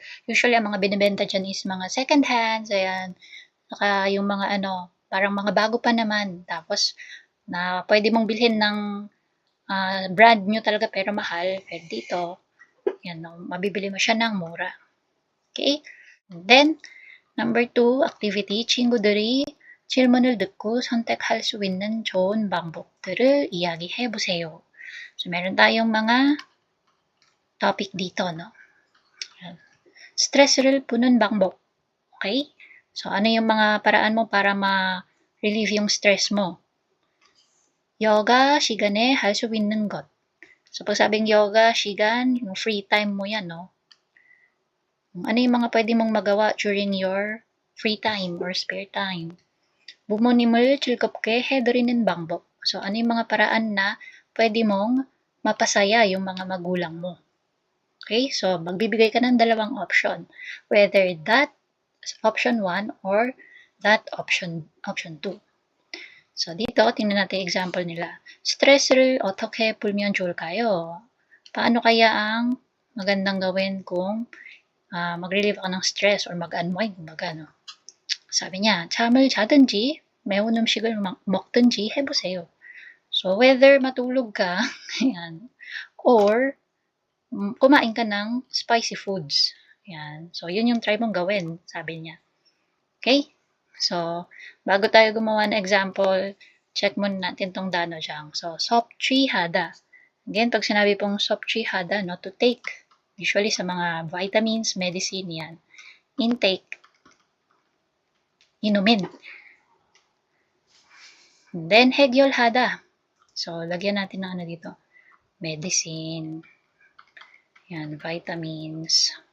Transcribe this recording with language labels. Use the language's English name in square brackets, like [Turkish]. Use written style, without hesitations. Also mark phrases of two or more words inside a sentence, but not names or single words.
[Filipino] Usually, ang mga binibenta dyan is mga [English] second hands, [Filipino] ayan. Saka yung mga parang mga bago pa naman. Tapos, na pwede mong bilhin ng [English] brand new [Filipino] talaga pero mahal. Pero dito, yan, mabibili mo siya ng mura. Okay? [English] And then, number 2, activity. [Korean] 친구들이 질문을 듣고 선택할 수 있는 좋은 방법들을 이야기해보세요. [Filipino] So, meron tayong mga topic dito, no? [Korean] 스트레스를 푸는 방법. [English] Okay? [Filipino] So, ano yung mga paraan mo para ma-relieve yung stress mo? [Korean] Yoga 시간에 할 수 있는 것. [Filipino] So, pag sabing yoga, 시간, yung free time mo yan, no? Ano yung mga pwede mong magawa [English] during your free time or spare time? [Korean] 부모님을 즐겁게 해드리는 방법. [Filipino] So, ano yung mga paraan na pwede mong mapasaya yung mga magulang mo? [English] Okay? [Filipino] So, magbibigay ka ng dalawang option. [English] Whether that option 1 or that option 2. So, [Filipino] dito, tingnan natin example nila. [Korean] 스트레스를 어떻게 풀면 좋을까요? [Filipino] Paano kaya ang magandang gawin kung mag-relieve ka ng stress or mag-unwind, kumbaga, no? Sabi niya, [Korean] 잠을 자든지 매운 음식을 먹든지 해보세요. [Filipino] So, whether matulog ka, ayan, or kumain ka ng [English] spicy foods. [Filipino] Yan. So, yun yung try mong gawin, sabi niya. [English] Okay? [Filipino] So, bago tayo gumawa ng example, check muna natin tong danojang. So, [Korean] 섭취 하다. [Filipino] Again, pag sinabi pong [Korean] 섭취 하다, [Filipino] no, [English] to take. [Filipino] Usually sa mga vitamins, medicine, yan. Intake. Inumin. [English] And then, [Korean] 해열 하다. [Filipino] So, lagyan natin ng ano dito. [English] Medicine. Yan, vitamins.